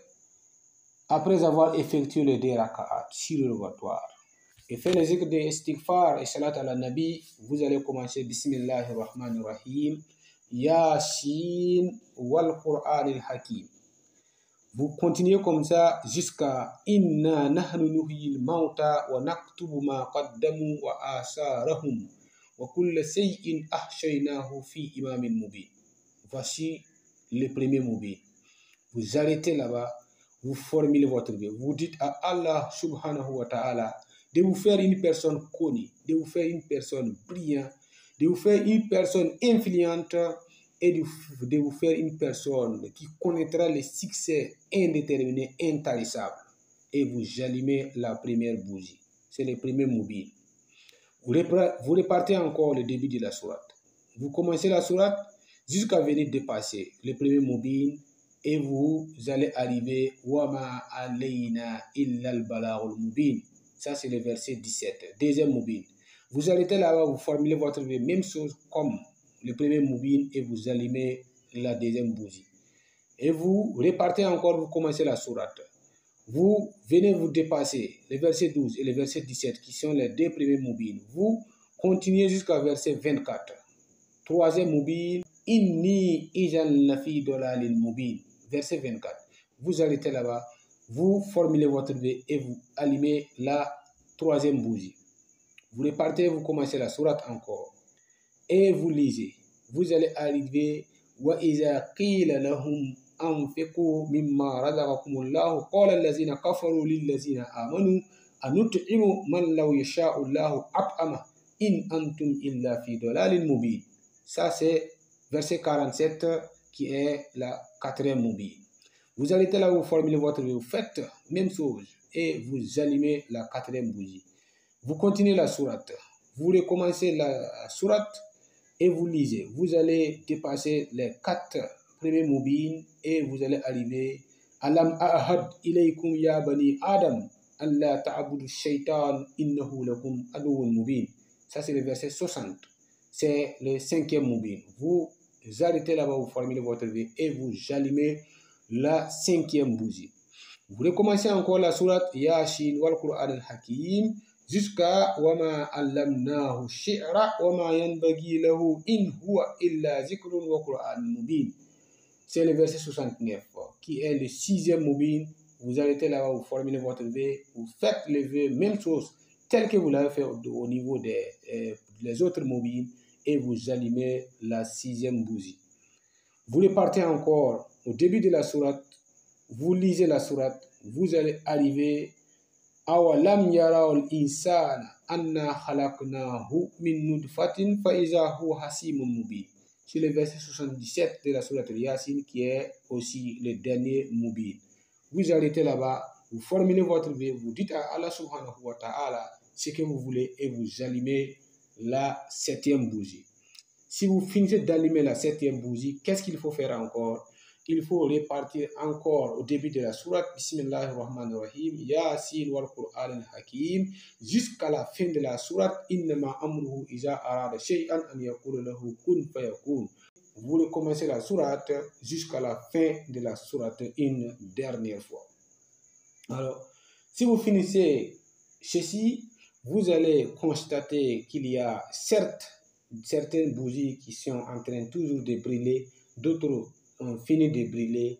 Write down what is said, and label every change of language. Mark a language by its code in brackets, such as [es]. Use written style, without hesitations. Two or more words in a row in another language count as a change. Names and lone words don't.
[fr] Après avoir effectué les 2 rak'at surérogatoires et fait les zikr de istighfar et [ar] صلاة على النبي, [fr] vous allez commencer [ar] بسم الله الرحمن الرحيم يس والقرآن الحكيم. [fr] Vous continuez comme ça jusqu'à [ar] إنا نحن نحيي الموتى ونكتب ما قدموا وآثارهم وكل شيء أحصيناه في إمام مبين. [fr] Voici le premier moubin. Vous arrêtez là-bas, vous formulez votre vœu. Vous dites à [ar] الله سبحانه وتعالى [fr] de vous faire une personne connue, de vous faire une personne brillante, de vous faire une personne influente et de vous faire une personne qui connaîtra le succès indéterminé, intarissable. Et vous allumez la première bougie. C'est le premier moubin. Vous repartez encore le début de la sourate. Vous commencez la sourate jusqu'à venir dépasser le premier moubin et vous allez arriver [ar] وما علينا إلا البلاغ المبين. [fr] Ça, c'est le verset 17. Deuxième moubin. Vous arrêtez là-bas, vous formulez votre vœu, même chose comme le premier moubin et vous allumez la deuxième bougie. Et vous repartez encore, vous commencez la sourate. Vous venez vous dépasser les versets 12 et les versets 17 qui sont les 2 premiers moubines. Vous continuez jusqu'à verset 24. [ar] Troisième mubin, إني إذا لفي ضلال مبين. [fr] Verset 24. Vous arrêtez là-bas, vous formulez votre vœu et vous allumez la troisième bougie. Vous repartez, vous commencez la sourate encore et vous lisez. Vous allez arriver [ar] وإذا قيل لهم أنفقوا مما رزقكم الله قال الذين كفروا للذين آمنوا أنطعم من لو يشاء الله أطعمه إن أنتم إلا في ضلال مبين. [fr] Ça c'est verset 47 qui est la quatrième mubin. Vous arrêtez là, vous formulez votre vœu, vous faites même chose et vous allumez la quatrième bougie. Vous continuez la sourate, vous recommencez la sourate et vous lisez. Vous allez dépasser les 4 premiers mubin et vous allez arriver [ar] ألم أعهد إليكم يا بني آدم ألا تعبدوا الشيطان إنه لكم عدو مبين. [fr] Ça c'est le verset 60. C'est le 5e mubin. Vous arrêtez là-bas, vous formulez votre vœu et vous allumez la 5e bougie. Vous recommencez encore la sourate [ar] يس والقرآن الحكيم jusqu'à وما علمناه الشعر وما ينبغي له إن هو إلا ذكر وقرآن مبين. [fr] C'est le verset 69 qui est le 6e mubin. Vous arrêtez là-bas, vous formulez votre vœu, vous faites le vœu, même chose, tel que vous l'avez fait au niveau des autres mubin et vous allumez la 6e bougie. Vous repartez encore au début de la sourate, vous lisez la sourate, vous allez arriver [ar] أولم ير الإنسان أنا خلقناه من نطفة فإذا هو خصيم مبين. [fr] C'est le verset 77 de la sourate Yasin qui est aussi le dernier mubin. Vous arrêtez là-bas, vous formulez votre vœu, vous dites à [ar] الله سبحانه وتعالى [fr] ce que vous voulez et vous allumez la 7e bougie. Si vous finissez d'allumer la 7e bougie, qu'est-ce qu'il faut faire encore? Il faut repartir encore au début de la sourate [ar] بسم الله الرحمن الرحيم يس والقرآن الحكيم [fr] jusqu'à la fin de la sourate [ar] إنما أمره إذا أراد شيئا أن يقول له كن فيكون. [fr] Vous recommencez la sourate jusqu'à la fin de la sourate une dernière fois. Alors, si vous finissez ceci, vous allez constater qu'il y a certaines bougies qui sont en train toujours de brûler, d'autres ont fini de brûler.